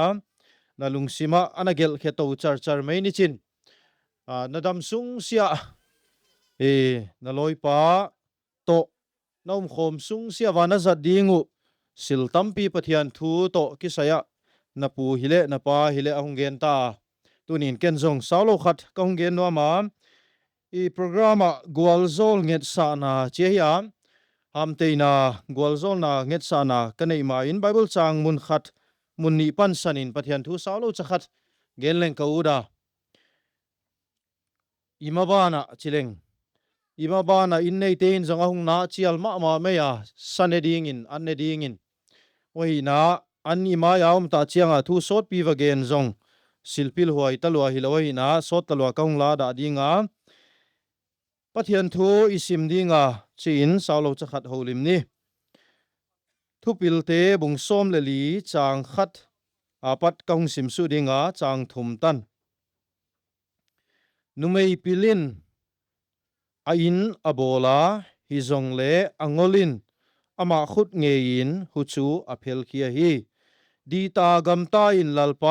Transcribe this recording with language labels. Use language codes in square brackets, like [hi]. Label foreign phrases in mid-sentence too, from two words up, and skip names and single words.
[tcz] na lungsima anagel kheto char mai ni chin na dam sung sia na loi pa to naum khom sung sia wa na zat dingu sil tampi pathian thu to kisaya na pu hile na pa hile ahung gen ta tunin ken zong saulo khat ka hung gen no ma programa gwalzol nget sa na chehia hamteina gwalzol na nget sa na kanei ma in bible chang mun khat mun ni pan sanin pathian thu saulo chakhat genleng kauda imabana chileng imabana innei tein zanga hung na chial ma meya saneding in anneding in oina an ima yaum ta chianga thu sot pi wa gen zong silpil huai talwa hilawai na sot talwa kaung la da dinga pathian thu isim dinga chin saulo chakhat holim ni thupil te bung som le li chang khat apat kaung sim su dinga chang thum tan numei pilin ain abola hi zong le angolin ama khut ngein hu chu a phel khia hi di ta gam ta in lalpa